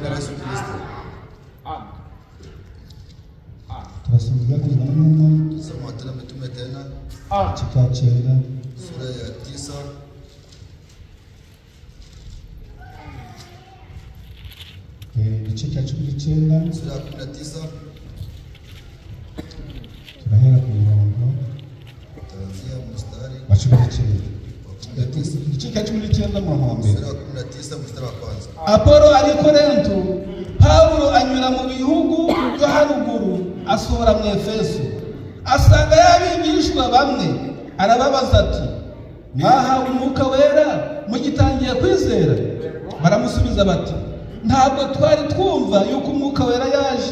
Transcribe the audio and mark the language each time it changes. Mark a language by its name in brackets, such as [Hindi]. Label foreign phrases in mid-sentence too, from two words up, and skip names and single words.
[Kinyarwanda] Turasubira kuzana n'umwe kikacenda [Swahili] sura ya 9 [Kinyarwanda] igice cya 19 [Swahili] sura ya 19 [Kinyarwanda] turahera ku murongo [Swahili] kuanzia mstari [Kinyarwanda] wa 19. Igice cya 19 murongo wa mbere. [Swahili] sura ya 19 mstari wa kwanza. Apolo ari Korinto, Paulo anyura mu bihugu byo haruguru asohora mu Efeso, asanga y'abigishwa bamwe, arababaza ati, mwahawe umwuka wera mugitangiye kwizera? Baramusubiza bati, ntabwo twari twumva yuko umwuka wera yaje.